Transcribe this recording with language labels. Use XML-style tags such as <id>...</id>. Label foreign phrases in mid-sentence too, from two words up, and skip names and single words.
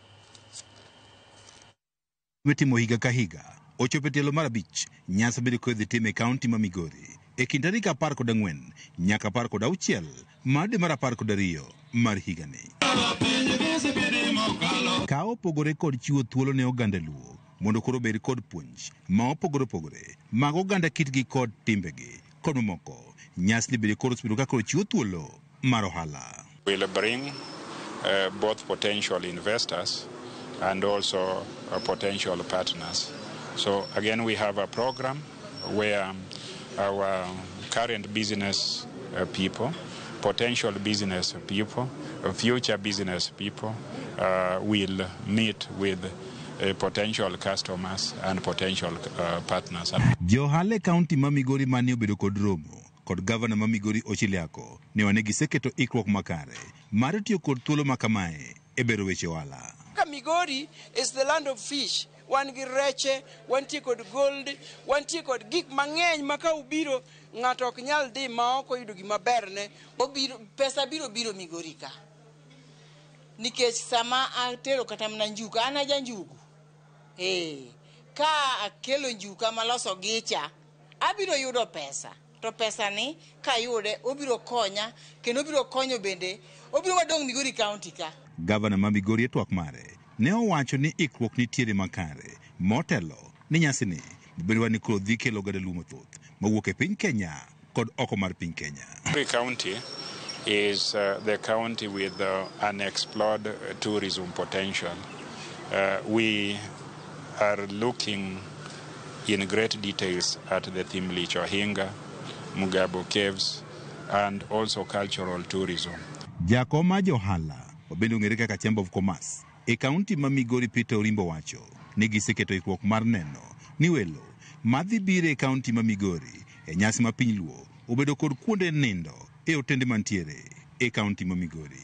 <luo>Metimo higa ka higa, ochopo tielo mar 5, nyasi bedo kodhi tim e kaunti ma Migori e kind tarik 14 nyaka 16 mar dwe mar 12 mar higani. Ka opogore kod chiwo thuolo ne oganda Luo mondo koro bed kod puonj ma opogore mag oganda kitgi kod timbegi kod mamoko, nyasi bedo koro spido ka koro chiwo thuolo mar ohala.</luo> <en>We'll bring both potential investors and also potential partners. So again, we have a program where our current business people, potential business people, future business people will meet with potential customers and potential partners.</en> <luo>Johale County ma Migori mani obedo kod romo kod governor ma Migori Ochiliako ne wane giseketo ikruok makare mar tiyo kod thuolo makamae e bero weche ohala.</luo> <en>Migori is the land of fish.</en> <luo>Wan gi reche, wantie kod gold, wantie kod gik mang'eny ma ka ubiro ng'ato ok nyal dhi ma ok oyudo gima berne. Pesa biro Migori ka. Nikech sama atero kata mna njuka, an aja njugu. Ka akelo njuka maloso gicha, abiro yudo pesa. to pesa ni kayude obiro konya kendo obiro konyo bende obiro madong Migori County ka. Gavana ma Migori e twak mare ne owacho ni ikruok nitiere makare motelo ni nyasini bedo ni koro dhi kelo gadalu mathoth mawuok e piny Kenya kod oko mar piny Kenya.</luo> <en>Migori County is the county with unexplored tourism potential. We are looking in great details at the Thimlich Ohinga, Mugabo Caves, and also cultural tourism.</en> <luo>Jakoma Johala obendo ng'ere kaka Chamber of Commerce e kaunti ma Migori Peter Orimbo wacho ni giseketo ikruok mar neno ni welo madhi biro e kaunti ma Migori e nyasi ma piny luo obedo kod kuonde nindo e otende mantiere e kaunti ma Migori.</luo>